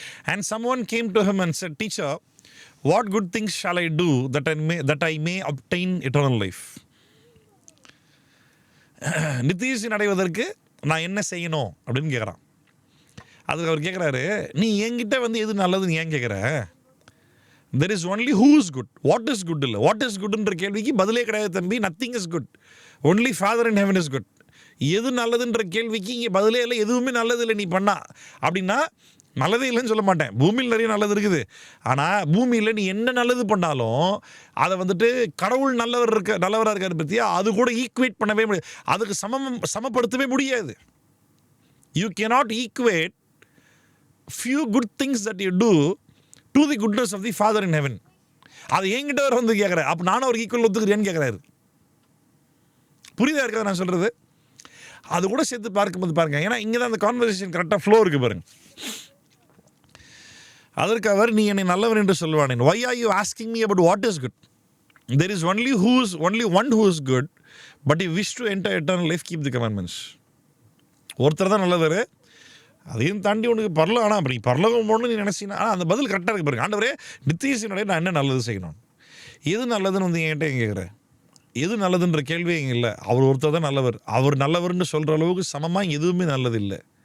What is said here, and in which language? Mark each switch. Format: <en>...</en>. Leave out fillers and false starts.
<en>And someone came to him and said, Teacher, what good things shall I do that I may obtain eternal life?</en> <ta>நித்திய ஜீவன் அடைவதற்கு நான் என்ன செய்யணும் அப்படின்னு கேட்குறான். அதுக்கு அவர் கேட்குறாரு, நீ என்கிட்ட வந்து எது நல்லதுன்னு ஏன் கேட்குற?</ta> <en>There is only who is good. What is good</en> <ta>இல்லை.</ta> <en>What is good</en> <ta>ன்ற கேள்விக்கு பதிலே கிடையாது தம்பி.</ta> <en>Nothing is good. Only Father in heaven is good.</en> <ta>எது நல்லதுன்ற கேள்விக்கு இங்கே பதிலே இல்லை. எதுவுமே நல்லது இல்லை நீ பண்ணா அப்படின்னா, நல்லதே இல்லைன்னு சொல்ல மாட்டேன். பூமியில் நிறைய நல்லது இருக்குது. ஆனால் பூமியில் நீ என்ன நல்லது பண்ணாலும் அதை வந்துட்டு கடவுள் நல்லவராக இருக்காரு பற்றியா, அது கூட ஈக்குவேட் பண்ணவே முடியாது. அதுக்கு சமப்படுத்தவே முடியாது.</ta> <en>You cannot equate few good things that you do to the goodness of the Father in heaven.</en> <ta>அது என்கிட்ட வர வந்து கேட்குறேன், அப்போ நானும் ஒரு ஈக்குவல் ஒத்துக்கிறேன்னு கேட்குறாரு. புரியுதா இருக்காது நான் சொல்கிறது? அது கூட சேர்த்து பார்க்கும்போது பாருங்க. ஏன்னா இங்கே தான் அந்த கான்வர்சேஷன் கரெக்டாக ஃப்ளோ இருக்குது பாருங்க. அதற்கு அவர், நீ என்னை நல்லவர் என்று சொல்வானேன்.</ta> <en>Why are you asking me about what is good? There is only one who is good, but if you wish to enter eternal life, keep the commandments.</en> <ta>ஒருத்தர் தான் நல்லவர், அதையும் தாண்டி உனக்கு பரலோகம். ஆனால் அப்படி பரலோகம் போகணும்னு நீ நினச்சினா, ஆனால் அந்த பதில் கரெக்டாக இருக்கு பாருங்க. ஆண்டவரே, நித்திய ஜீவனுடைய நான் என்ன நல்லது செய்யணும், எது நல்லதுன்னு வந்து என்கிட்ட எங்கே கேட்குறேன். எது நல்லதுன்ற கேள்வியே இங்கே இல்லை. அவர் ஒருத்தர் தான் நல்லவர். அவர் நல்லவர்னு சொல்கிற அளவுக்கு சமமாக எதுவுமே நல்லது இல்லை.</ta>